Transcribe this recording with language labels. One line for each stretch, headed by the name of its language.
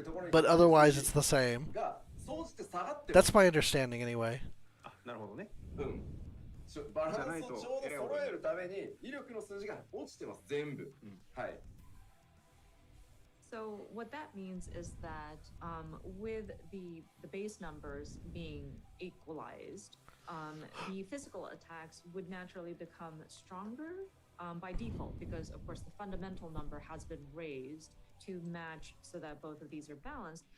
English: But otherwise, it's the same. That's my understanding, anyway.
Japanese: なるほどね。バランスをちょうど揃えるために威力の数字が落ちてます全部。はい。
English: So what that means is that with the base numbers being equalized, the physical attacks would naturally become stronger by default because, of course, the fundamental number has been raised to match so that both of these are balanced.